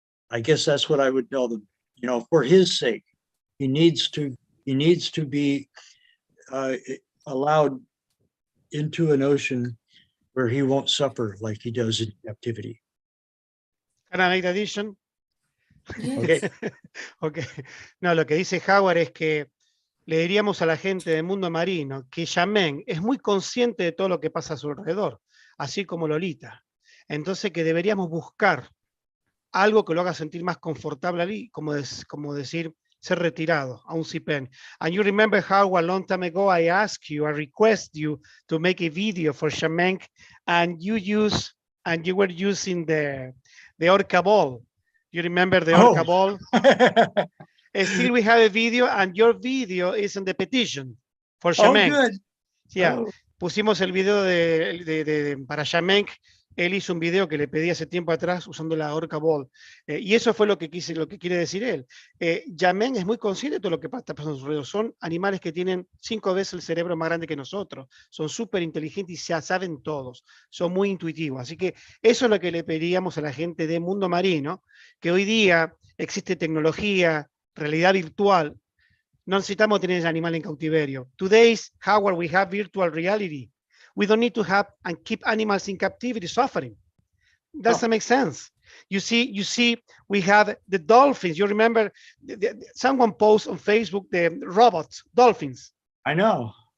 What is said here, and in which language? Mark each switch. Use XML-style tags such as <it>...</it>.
<en>I guess that's what I would tell them. You know, for his sake, he needs to be allowed into an ocean where he won't suffer like he does in captivity. Can I make the addition? Okay. Okay.</en> <es>No, lo que dice Howard es que le diríamos a la gente del mundo marino que Yamen es muy consciente de todo lo que pasa a su alrededor, así como Lolita. Entonces que deberíamos buscar algo que lo haga sentir más confortable ahí, como decir, ser retirado a un CIPEN.</es> <en>And you remember how a long time ago I asked you, I request you to make a video for Yamen, and you were using the orca ball. You remember the orca ball? Still we have a video, and your video is in the petition for Yamen. Oh, good. Yeah.</en> <es>Pusimos el video para Yamen. Él hizo un video que le pedí hace tiempo atrás usando la orca ball. Y eso fue lo que quiere decir él. Yamen es muy consciente de todo lo que está pasando a su alrededor. Son animales que tienen 5 veces el cerebro más grande que nosotros. Son súper inteligentes y ya saben todos. Son muy intuitivos. Así que eso es lo que le pediríamos a la gente de mundo marino, que hoy día existe tecnología, realidad virtual. No necesitamos tener ese animal en cautiverio.</es> <en>Today's Howard, we have virtual reality. We don't need to have and keep animals in captivity suffering. Doesn't make sense. You see, we have the dolphins. You remember someone posted on Facebook the robots, dolphins. I know.</en>